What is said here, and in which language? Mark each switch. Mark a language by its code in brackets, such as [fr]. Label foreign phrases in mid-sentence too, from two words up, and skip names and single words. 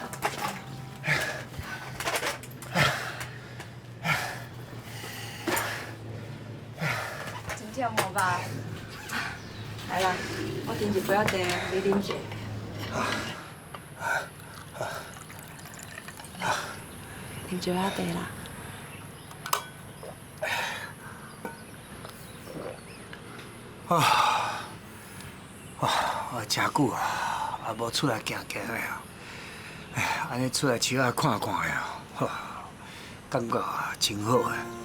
[nan] 真忝无吧？来啦，我订一杯仔茶，你啉一下。啉一杯仔茶啦。我真久啊，也无出来行行的啊。哎，安尼出来树仔看看的啊，感觉真好啊。